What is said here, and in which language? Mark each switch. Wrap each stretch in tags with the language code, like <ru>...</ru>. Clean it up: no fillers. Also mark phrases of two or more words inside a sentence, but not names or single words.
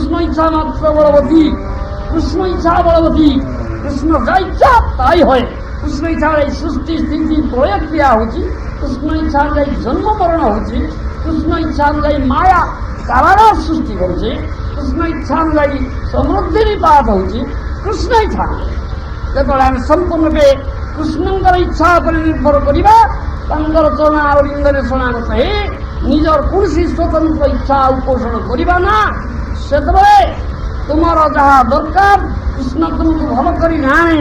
<bn>কৃষ্ণ ইচ্ছা মাত্র বলবতী। কৃষ্ণ ইচ্ছা বলবতী, কৃষ্ণ যা ইচ্ছা তাই হয়। কৃষ্ণ ইচ্ছার এই সৃষ্টি স্থিতি প্রয়োগ ক্রিয়া হচ্ছে, কৃষ্ণ ইচ্ছা অনুযায়ী জন্ম মরণ হচ্ছে, কৃষ্ণ ইচ্ছা অনুযায়ী মায়া কারাগার সৃষ্টি করছে, কৃষ্ণ ইচ্ছা অনুযায়ী</bn> <or>ସମୃଦ୍ଧି ନିପାତ ହଉଛି। କୃଷ୍ଣ ଇଚ୍ଛା ଯେତେବେଳେ ଆମେ ସମ୍ପୂର୍ଣ୍ଣ ରୂପେ କୃଷ୍ଣଙ୍କର ଇଚ୍ଛା ଉପରେ ନିର୍ଭର କରିବା, ତାଙ୍କର ଚରଣ ଅରବିନ୍ଦରେ ଶରଣାଗତ ହେଇ ନିଜର କୌଣସି ସ୍ୱତନ୍ତ୍ର ଇଚ୍ଛା ଆଉ ପୋଷଣ କରିବା ନା, ସେତେବେଳେ ତୁମର ଯାହା ଦରକାର କୃଷ୍ଣ ତୁମକୁ ଭଲ କରି ଜାଣେ।</or>